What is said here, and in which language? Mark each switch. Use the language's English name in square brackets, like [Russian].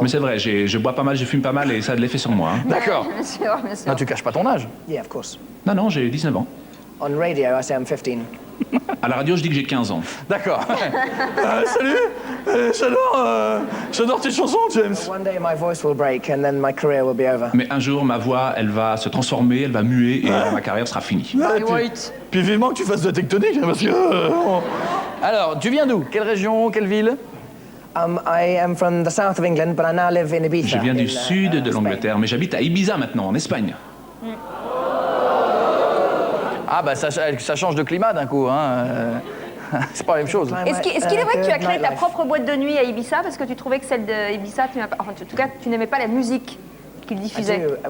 [French] Mais c'est vrai, je bois pas mal, je fume pas mal et ça a de l'effet sur moi. Hein. D'accord. Bien sûr. Non, tu caches pas ton âge. [English] Yeah, of course. [French] Non, j'ai 19 ans. [English] On radio, I say I'm 15. [French] À la radio, je dis que j'ai 15 ans. D'accord. Salut. J'adore tes chansons, James. [English] One day my voice will break and then my career will be over. [French] Mais un jour, ma voix, elle va se transformer, elle va muer et ma carrière sera finie. Puis vivement que tu fasses de la tectonique, hein, parce que... Alors, tu viens d'où? Quelle région? Quelle ville? [English] I am from the south of England, but I now live in Ibiza. [French] Je viens du sud de l'Angleterre, mais j'habite à Ibiza maintenant, en Espagne. Ah bah ça change de climat d'un coup, hein. C'est pas la même chose. Est-ce qu'il est vrai que tu as créé ta propre boîte de nuit à Ibiza parce que tu trouvais que celle d'Ibiza, en tout cas, tu n'aimais pas la musique qu'ils diffusaient?